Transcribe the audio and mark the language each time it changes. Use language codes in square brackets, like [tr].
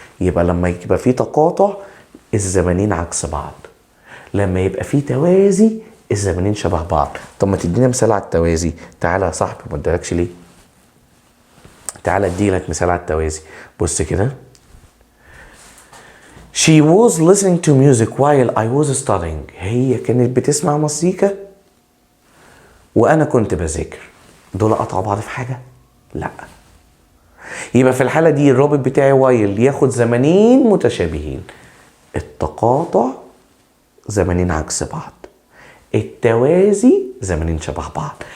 [ar] يبقى لما يبقى في تقاطع الزمنين عكس بعض، لما يبقى في توازي الزمنين شبه بعض. طب ما تدينا مثال على التوازي؟ تعالى يا صاحبي، ما ادالكش ليه؟ تعالى اديلك مثال على التوازي. بص كده. [en] She was listening to music while I was studying. [ar] هي كانت بتسمع مزيكا وانا كنت بذاكر. دول قطعوا بعض في حاجه؟ لا. يبقى في الحاله دي الرابط بتاعي while ياخد زمنين متشابهين. التقاطع زمنين عكس بعض، التوازي زمنين شبه بعض.